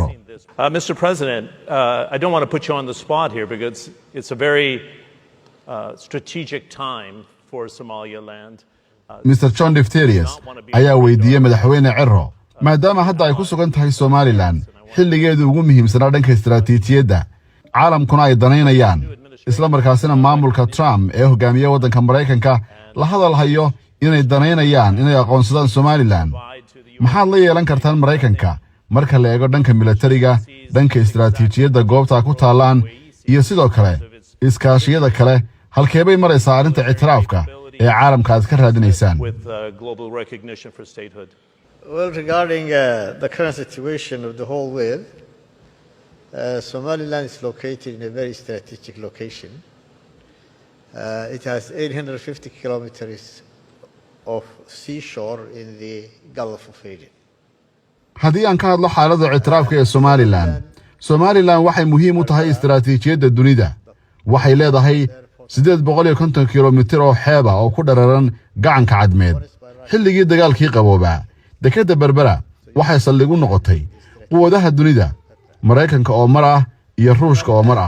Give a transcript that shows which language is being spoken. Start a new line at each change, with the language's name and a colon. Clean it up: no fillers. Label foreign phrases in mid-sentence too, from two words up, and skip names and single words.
English: Mr. President, I don't want to put you on the spot here because it's a very strategic time for Somaliland. Mr.
Somali: John Defterius ayaa weydiiyey madaxweyne Ciro maadaama hadda ay ku sugan tahay Somaliland xilligeedu ugu muhiimsanaa dhanka istiraatiijiyadda caalamkuna ay danaynayaan isla markaasina maamulka Trump ee hogaamiye waddanka Mareykanka la hadal hayo inay danaynayaan inay aqoonsadaan Somaliland maxaad la yeelan kartaan Mareykanka marka la eego dhanka militariga dhanka istiraatiijiyadda goobta ku taalaan iyo sidoo kale iskaashiyada kale halkee bay maraysaa arrinta ictiraafka ee caalamka aad ka raadinaysaan?
English: Well, regarding the current situation of the whole world, Somaliland is located in a very strategic location. It has 850 kilometers of seashore in the Gulf of Aden.
Somali: haddii aan ka hadlo xaaladda ictiraafka ee somalilan waxay muhiim u tahay istaraatiijiyadda dunida waxay leedahay 850 kilomitir oo xeeba oo ku dhararan gacanka cadmeed xilligii dagaalkii qaboobaa dekedda berbera waxay saldhig u noqotay quwadaha dunida maraykanka oo mar ah iyo ruushka oo mar ah